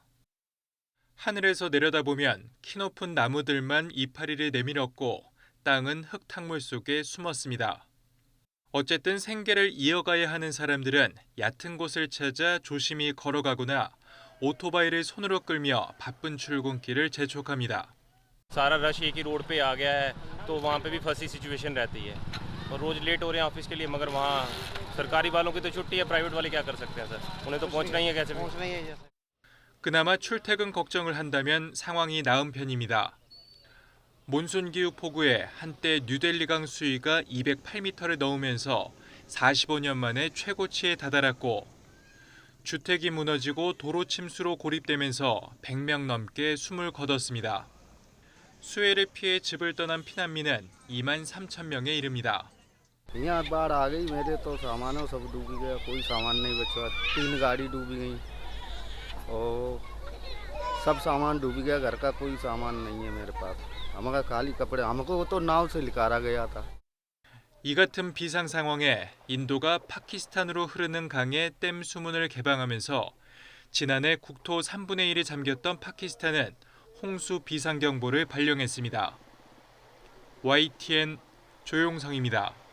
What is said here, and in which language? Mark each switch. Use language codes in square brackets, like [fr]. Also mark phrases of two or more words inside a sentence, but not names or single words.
[ko] 하늘에서 내려다보면 키높은 나무들만 이파리를 내밀었고 땅은 흙탕물 속에 숨었습니다. 어쨌든 생계를 이어가야 하는 사람들은 얕은 곳을 찾아 조심히 걸어가거나 오토바이를 손으로 끌며 바쁜 출근길을 재촉합니다. [hi] सारा रश एक ही रोड पे आ गया है तो वहाँ पे भी फंसी सिचुएशन रहती है और रोज लेट हो रहे हैं ऑफिस के लिए मगर वहाँ सरकारी वालों की तो छुट्टी है प्राइवेट वाले क्या कर सकते हैं सर उन्हें तो पहुँचना ही है कैसे पहुँचना ही है। [ko] 그나마 출퇴근 걱정을 한다면 상황이 나은 편입니다. 몬순 기후 폭우에 한때 뉴델리강 수위가 208m를 넘으면서 45년 만에 최고치에 다다랐고 주택이 무너지고 도로 침수로 고립되면서 100명 넘게 숨을 거뒀습니다. 수해를 피해 집을 떠난 피난민은 2만 3천 명에 이릅니다. [hi] यहाँ बाढ़ आ गई मेरे तो सामानों सब डूब गया कोई सामान नहीं बचा 3 गाड़ी डूब गई और सब सामान डूब गया घर का कोई सामान नहीं है मेरे पास हमारा खाली कपड़े हमको तो नाव से निकाला गया था. [ko] 이 같은 비상 상황에 인도가 파키스탄으로 흐르는 강에 댐 수문을 개방하면서 지난해 국토 3분의 1이 잠겼던 파키스탄은 홍수 비상경보를 발령했습니다. YTN 조용성입니다.